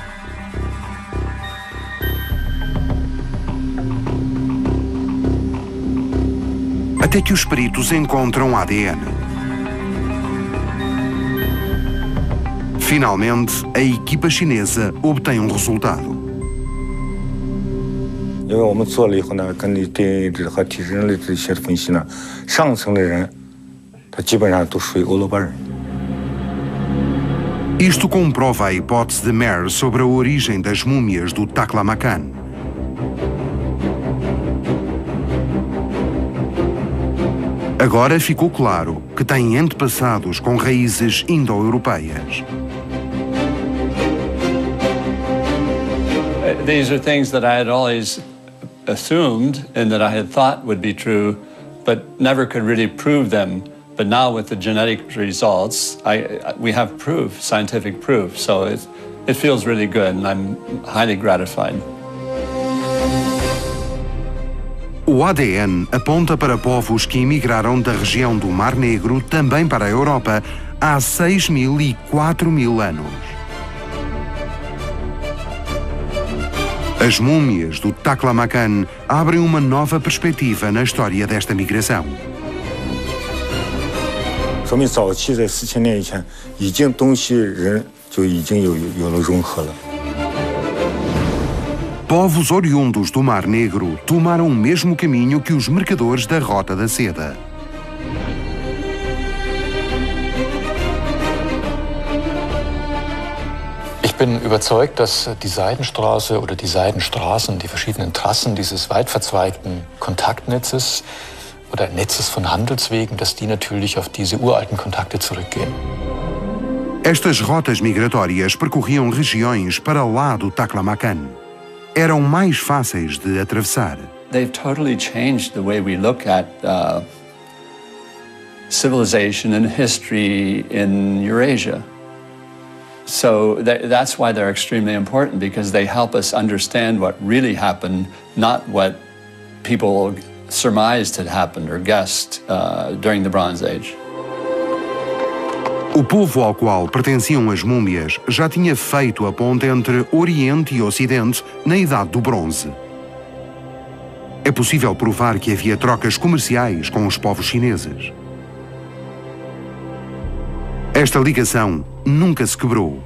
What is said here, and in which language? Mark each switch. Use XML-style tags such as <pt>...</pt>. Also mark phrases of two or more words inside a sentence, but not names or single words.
<pt>Até que os peritos encontram ADN. Finalmente, a equipa chinesa obtém um resultado.</pt> <zh>因为我们做了以后呢，跟你DNA质和体质人类这些分析呢，上层的人，他基本上都属于欧罗巴人。</zh> <pt>Isto comprova a hipótese de Mayer sobre a origem das múmias do Taklamakan. Agora ficou claro que tem antepassados com raízes indo-europeias.</pt> <en>These are things that I had always assumed and that I had thought would be true, but never could really prove them. But now with the genetic results, we have proof, scientific proof. So it feels really good and I'm highly gratified.</en> <pt>O ADN aponta para povos que emigraram da região do Mar Negro também para a Europa há 6.000 e 4.000 anos. As múmias do Taklamakan abrem uma nova perspectiva na história desta migração.</pt> <zh>说明早期在4000年以前，已经东西人就已经有了融合了。</zh> <pt>Povos oriundos do Mar Negro tomaram o mesmo caminho que os mercadores da Rota da Seda.</pt> <de>Ich bin überzeugt, dass die Seidenstraße oder die Seidenstraßen, die verschiedenen Trassen dieses weit verzweigten Kontaktnetzes oder Netzes von Handelswegen, dass die natürlich auf diese uralten Kontakte zurückgehen.</de> <pt>Estas rotas migratórias percorriam regiões para lá do Taklamakan. Eram mais fáceis de atravessar.</pt> <en>They've totally changed the way we look at civilization and history in Eurasia. So that's why they're extremely important, because they help us understand what really happened, not what people surmised had happened or guessed during the Bronze Age.</en> <pt>O povo ao qual pertenciam as múmias já tinha feito a ponte entre Oriente e Ocidente na Idade do Bronze. É possível provar que havia trocas comerciais com os povos chineses. Esta ligação nunca se quebrou.</pt>